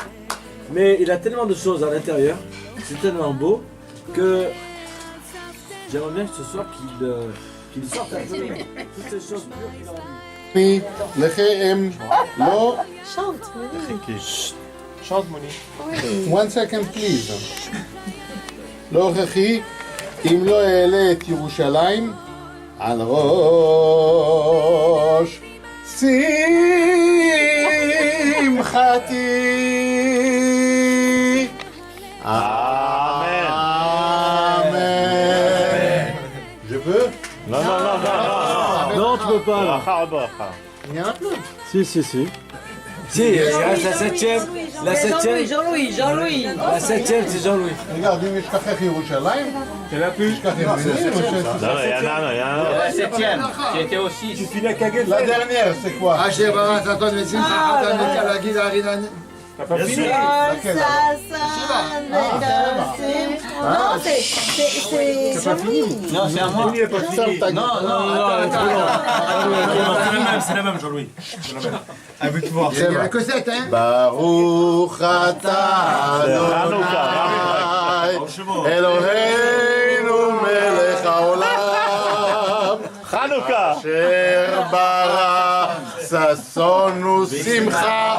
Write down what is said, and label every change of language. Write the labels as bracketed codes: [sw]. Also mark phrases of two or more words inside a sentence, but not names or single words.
[fr] Mais il a tellement de choses à l'intérieur, c'est tellement beau que j'aimerais bien que ce soir qu'il sorte un peu toutes ces choses pures qu'il a envie. [he] לחם, לא. [fr] Chante, oui. [en] Chante, Moni. 1 second, please. [he] לא הכרחי אם לא אעלה את ירושלים על ראש שמחתי. [fr] Amen. Je peux? Non, tu peux pas là. Il y en a plus. Si. Si, il reste la septième. La septième. Jean-Louis. La septième, c'est Jean-Louis. Regarde, [he] אם יש ככה ירושלים, [fr] Il n'y en a plus. [he] יש ככה ירושלים. [fr] Non, il y en a. La septième, qui était aussi. Tu finis à Kagel. La dernière, c'est quoi? T'as pas fini? Non, c'est Jean-Louis. Non, c'est à moi. Non, C'est la même, Jean-Louis. [he] ברוך אתה אדוני אלוהינו מלך העולם חנוכה אשר ברא ששון ושמחה